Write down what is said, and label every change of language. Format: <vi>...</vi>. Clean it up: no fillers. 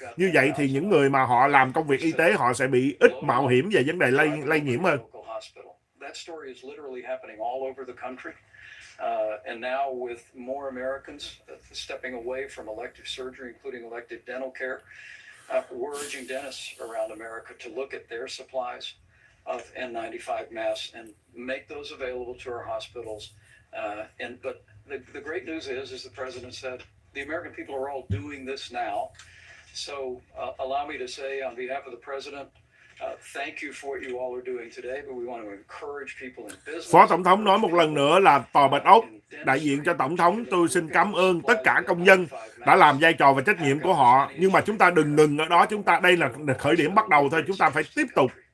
<vi>Như vậy thì những người mà họ làm công việc y tế họ sẽ bị ít mạo hiểm về vấn đề lây nhiễm hơn.</vi> <en>That story is literally happening all over the country. And now with more Americans stepping away from elective surgery, including elective dental care, we're urging dentists around America to look at their supplies of N95 masks and make those available to our hospitals. But the great news is the president said, the American people are all doing this now. So allow me to say on behalf of the president, thank you for what you all are doing today, but we want to encourage people in business.</en> <vi>Phó Tổng thống nói một lần nữa là Tòa Bạch Ốc đại diện cho Tổng thống, tôi xin cảm ơn tất cả công dân đã làm vai trò và trách nhiệm của họ. Nhưng mà chúng ta đừng ngừng ở đó, chúng ta đây là khởi điểm bắt đầu thôi, chúng ta phải tiếp tục.</vi>